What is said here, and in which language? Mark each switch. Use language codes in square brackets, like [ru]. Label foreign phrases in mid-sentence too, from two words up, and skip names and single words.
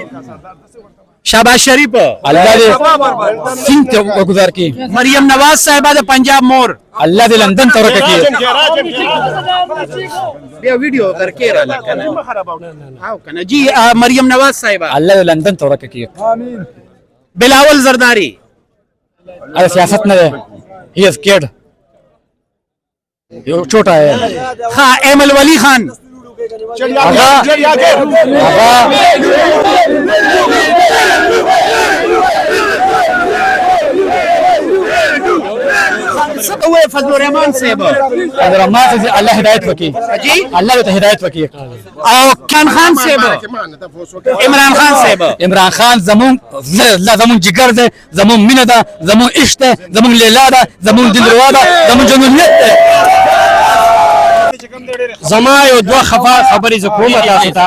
[ps] شهباز شریف الله دې سیند ته وګذار کړي، مریم نواز صاحبه د پنجاب مور الله دې لندن ته ورکه کړي. بیا ویډیو درکې را لکنه او کنه جی مریم نواز صاحبه الله دې لندن ته ورکه کړي. بلاول زرداری [ur] ارے سیاست نہ ہے، [en] he is kid, [ur] یہ چھوٹا ہے. [ps] ہاں ایمل ولی خان فضل الرحمان صاحب اللہ ہدایت وکی جی اللہ تو ہدایت وکی او عمران خان صاحب عمران خان صاحب عمران خان زمون زمون جگر ده، زمون مینه ده، زمون عشق ده، زمون لیلا ده، زمون دلروا ده، زمون جنونیت ده. زما یو دوه خبرې زه کوم تاسو ته.